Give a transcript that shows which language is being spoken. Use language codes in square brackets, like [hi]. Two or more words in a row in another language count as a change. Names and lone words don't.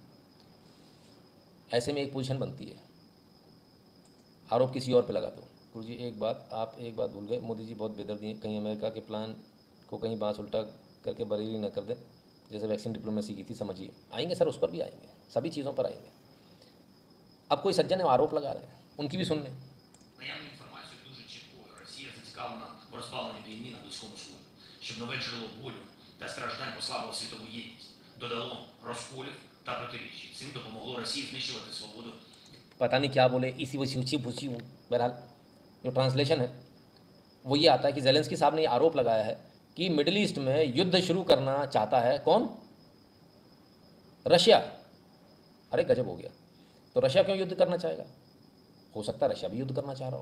[hi] ऐसे में एक पोजीशन बनती है, आरोप किसी और पे लगा दो। गुरु जी एक बात, आप एक बात भूल गए, मोदी जी बहुत बेदर्दी हैं, कहीं अमेरिका के प्लान को कहीं बांस उल्टा करके बरेली न कर दे, जैसे [en] vaccine diplomacy [hi] की थी। समझिए, आएंगे सर, उस पर भी आएंगे, सभी चीज़ों पर आएंगे। अब कोई सज्जन है आरोप लगा रहे हैं, उनकी भी सुन लें। [uk] розпалення війни на Близькому Сході, щоб нове джерело болю та страждань послабило світову єдність, додало розколів та протиріччя. Цим допомогло Росії знищувати свободу. [hi] पता नहीं क्या बोले, इसी वसी ऊँची भूसी हूँ। बहरहाल जो ट्रांसलेशन है वो ये आता है कि ज़ेलेंस्की साहब ने ये आरोप लगाया है कि [en] Middle East [hi] में युद्ध शुरू करना चाहता है कौन? रशिया। अरे गजब हो गया। तो रशिया क्यों युद्ध करना चाहेगा? हो सकता है रशिया भी युद्ध करना चाह रहा हो।